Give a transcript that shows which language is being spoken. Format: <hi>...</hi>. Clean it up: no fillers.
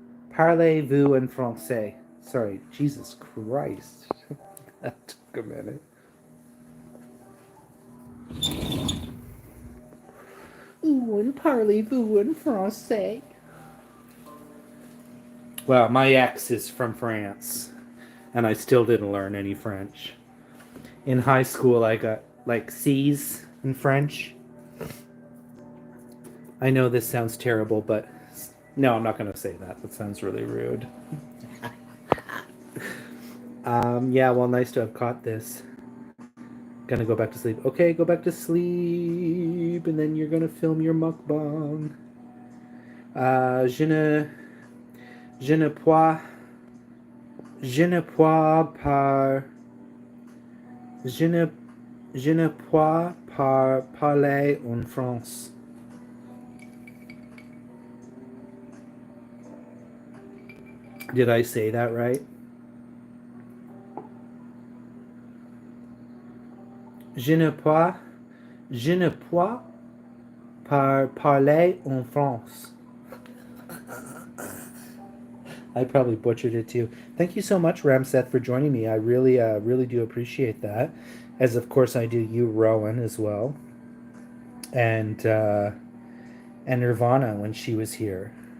<fr>Parlez-vous en français?</fr> <en>Sorry, Jesus Christ. That took a minute. Ooh, and</en> <fr>parlez-vous en français?</fr> <en>Well, my ex is from France, and I still didn't learn any French. In high school, I got like C's in French. I know this sounds terrible, but no, I'm not going to say that. That sounds really rude. Yeah, well, nice to have caught this. Gonna go back to sleep. Okay, go back to sleep, and then you're gonna film your mukbang.</en> <fr>Je ne peux par, je ne peux pas parler en France.</fr> <en>Did I say that right?</en> <fr>Je ne peux pas parler en France.</fr> <en>I probably butchered it too. Thank you so much, Ramseth, for joining me. I really do appreciate that. As of course I do you, Rowan, as well, and Nirvana when she was here.</en>